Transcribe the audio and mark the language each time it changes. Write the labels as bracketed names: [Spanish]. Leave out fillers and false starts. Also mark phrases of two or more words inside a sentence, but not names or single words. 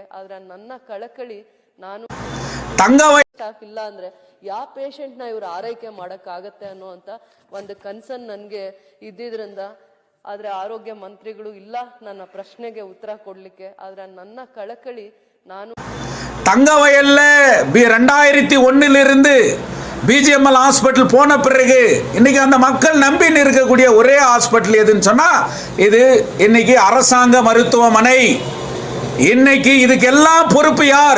[Kannada] ಆದ್ರೆ ನನ್ನ ಕಳಕಳಿ, ನಾನು ಸ್ಟಾಫ್ ಇಲ್ಲ ಅಂದ್ರೆ ಯಾವ ಪೇಷಂಟ್ನ ಇವರು ಆರೈಕೆ ಮಾಡೋಕ್ಕಾಗತ್ತೆ ಅನ್ನೋಂಥ ಒಂದು ಕನ್ಸರ್ನ್ ನನಗೆ ಇದ್ದಿದ್ರಿಂದ. ಆದ್ರೆ ಆರೋಗ್ಯ ಮಂತ್ರಿಗಳು ಇಲ್ಲ ನನ್ನ ಪ್ರಶ್ನೆಗೆ ಉತ್ತರ ಕೊಡ್ಲಿಕ್ಕೆ. ಆದ್ರೆ ನನ್ನ ಕಳಕಳಿ, ನಾನು [Tamil] தங்கவயல்ல 2001 பிஜிஎம்எல் ஹாஸ்பிட்டல் போன பிறகு இன்னைக்கு அந்த மக்கள் நம்பின்னு இருக்கக்கூடிய ஒரே ஹாஸ்பிட்டல் எதுன்னு சொன்னா இது இன்னைக்கு அரசாங்க மருத்துவமனை. இன்னைக்கு இதுக்கெல்லாம் பொறுப்பு யார்?